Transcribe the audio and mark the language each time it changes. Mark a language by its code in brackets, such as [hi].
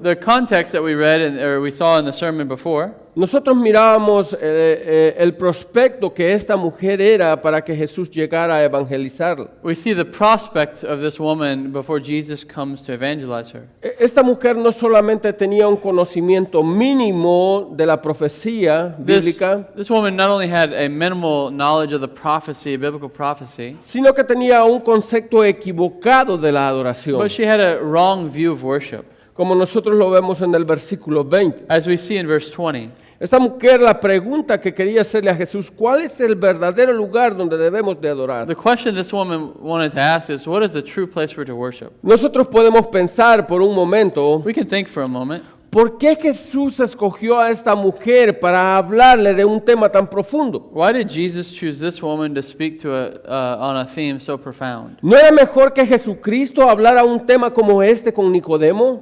[en] The context that we read or we saw in the sermon before, [es] nosotros mirábamos el prospecto que esta mujer era para que Jesús llegara a evangelizarla. [en] we see the prospect of this woman before Jesus comes to evangelize her. [es] Esta mujer no solamente tenía un conocimiento mínimo de la profecía bíblica, [en] This woman not only had a minimal knowledge of the prophecy, biblical prophecy, [es] sino que tenía un concepto equivocado de la adoración, [en] but she had a wrong view of worship, [es] como nosotros lo vemos en el versículo 20. [en] as we see in verse 20. [es] Esta mujer, la pregunta que quería hacerle a Jesús: ¿cuál es el verdadero lugar donde debemos de adorar? [en] The question this woman wanted to ask is, what is the true place for her to worship? [es] Nosotros podemos pensar por un momento, [en] We can think for a moment, [es] ¿por qué Jesús escogió a esta mujer para hablarle de un tema tan profundo? [en] why did Jesus choose this woman to speak to on a theme so profound? [es] ¿No era mejor que Jesucristo hablara un tema como este con Nicodemo?